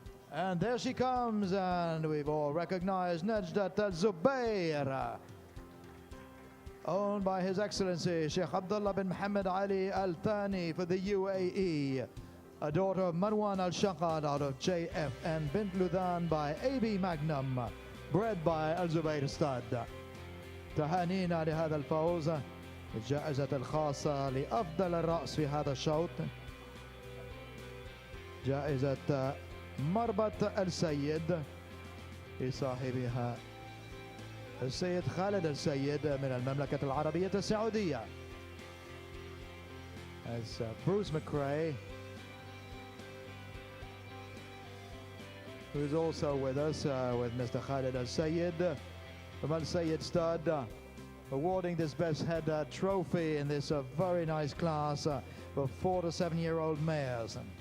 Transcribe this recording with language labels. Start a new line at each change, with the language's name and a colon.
English: And there she comes, and we've all recognized Nejdat Al-Zubair, owned by His Excellency Sheikh Abdullah bin Mohammed Ali Al Thani for the UAE. A daughter of Marwan Al-Shaqad out of JFN Bint Ludan by AB Magnum, bred by Al-Zubair Stud.
Arabic: تهانينا لهذا الفوز، الجائزة الخاصة لأفضل الرأس في هذا الشوط، جائزة مربط السيد لصاحبها السيد خالد السيد من المملكة العربية السعودية.
English: as Bruce McRae, who's also with us with Mr. Khalid Al-Sayed from Al-Sayed Stud, awarding this best head trophy in this very nice class for 4 to 7-year-old mares.